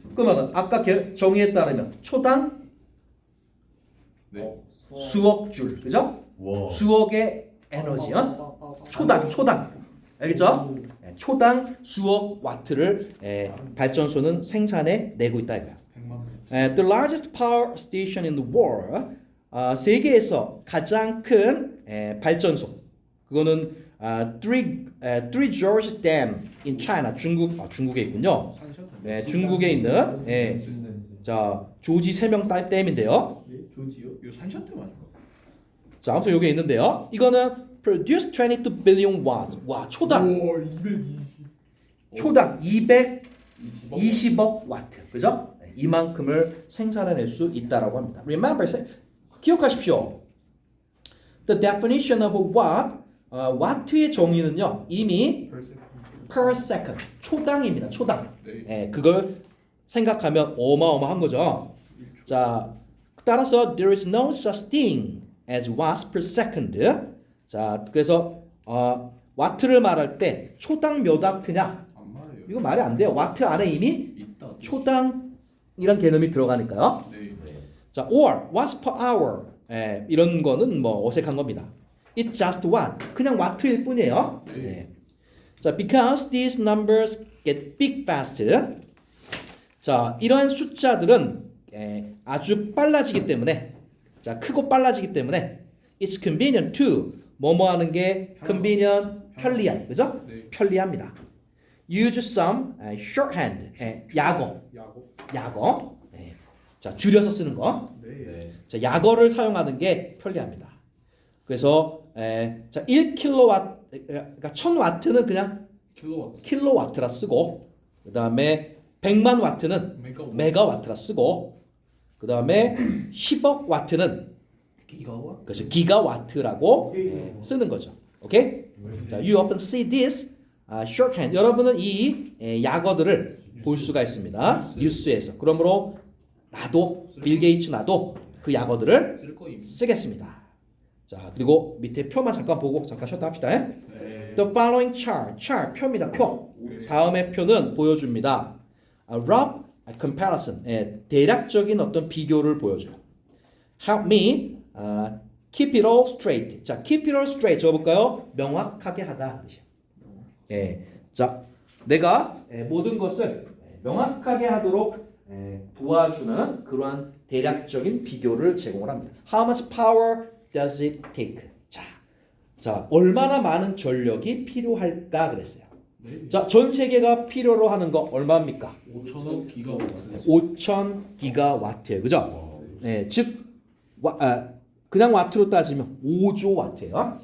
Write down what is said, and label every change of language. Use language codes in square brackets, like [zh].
[ko] 그러면 아까 정의에 따르면 초당 네. 수억 줄, 그죠? 와. 수억의 에너지요. 초당. 알겠죠? 초당 수억 와트를 발전소는 생산해 내고 있다 이거야. 100만. [en] The largest power station in the world. [ko] 세계에서 가장 큰 발전소. 그거는 Three Gorges Dam in China. 중국에 있군요. 중국에 있는 자, 조지 세명 댐인데요. 조지요? 이거 산샤댐 아닌가? 자, 아무튼 요게 있는데요. [en] 이거는 produce 22 billion watts. [ko] 와, 초당. 오 220. 초당 220억 와트. 그죠? 네, 이만큼을 생산해낼 수 있다라고 합니다. [en] Remember, [ko] 기억하십시오. [en] The definition of a watt, [ko] 와트의 정의는요. 이미 per second, 초당입니다. 초당. 네. 그걸 생각하면 어마어마한 거죠. [en] 자, 따라서 there is no such thing as watts per second. [ko] 자, 그래서 와트를 말할 때 초당 몇 와트냐? 안 말해요. 이거 말이 안 돼요. 와트 안에 이미 있다. 초당이란 개념이 들어가니까요. 네. [en] 자, or watts per hour. [ko] 이런 거는 뭐 어색한 겁니다. [en] It's just one. [ko] 그냥 와트일 뿐이에요. 네. 네. 자, [en] because these numbers get big fast. [ko] 자, 이러한 숫자들은 아주 빨라지기 때문에, 자, 크고 빨라지기 때문에 [en] it's convenient to [ko] 뭐뭐 하는 게 convenient, 편리한, 그죠? 네. 편리합니다. [en] Use some shorthand, 약어, [ko] 야구. 자, 줄여서 쓰는 거. 네. 네. 자, 약어를 사용하는 게 편리합니다. 그래서 자, 1kW, 그러니까 1000W는 그냥 킬로와트. 킬로와트라 쓰고, 그 다음에 100만 와트는 메가와트. 메가와트라 쓰고, 그 다음에 10억 와트는 기가와트. 그래서 기가와트라고 쓰는 거죠. 오케이? [en] 자, you often see this shorthand. [ko] 여러분은 이 약어들을 볼 수가 있습니다. 뉴스에서. 그러므로 나도 빌 게이츠 나도 그 약어들을 쓸 거임. 쓰겠습니다. 자, 그리고 밑에 표만 잠깐 보고 잠깐 쉬었다 합시다. 네. [en] The following chart [ko] 표입니다. 표. 다음의 표는 보여줍니다. [en] rough comparison, [ko] 대략적인 어떤 비교를 보여줘요. [en] Help me keep it all straight. 자, keep it all straight [ko] 적어볼까요? 명확하게 하다 뜻이에요. 자, 내가 모든 것을 명확하게 하도록 도와주는 그러한 대략적인 비교를 제공을 합니다. [en] How much power does it take? [ko] 자, 얼마나 많은 전력이 필요할까 그랬어요. 네. 자, 전 세계가 필요로 하는 거 얼마입니까? 5천억 기가와트. 5,000 기가와트예요. 그죠? 즉 그냥 와트로 따지면 5조 와트예요.